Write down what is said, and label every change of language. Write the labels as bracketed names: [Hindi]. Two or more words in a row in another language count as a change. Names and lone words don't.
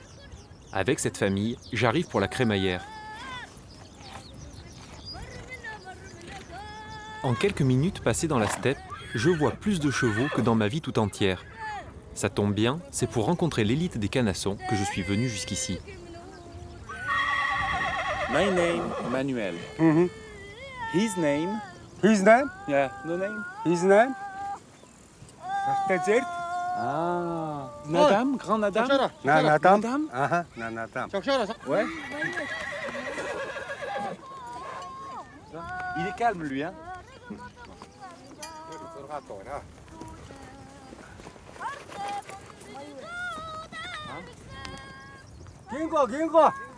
[French] Avec cette famille, j'arrive pour la crémaillère. En quelques minutes passées dans la steppe, je vois plus de chevaux que dans ma vie tout entière. Ça tombe bien, c'est pour rencontrer l'élite des canassons que je suis venu jusqu'ici. [English] My name, Manuel. His name? His name? Yeah, no name? His name? Desert? [French] Ah, Nadam, grand Nadam? Nanatam? Nadam? Nanatam. Ouais. Il est calme lui, hein? Gingo.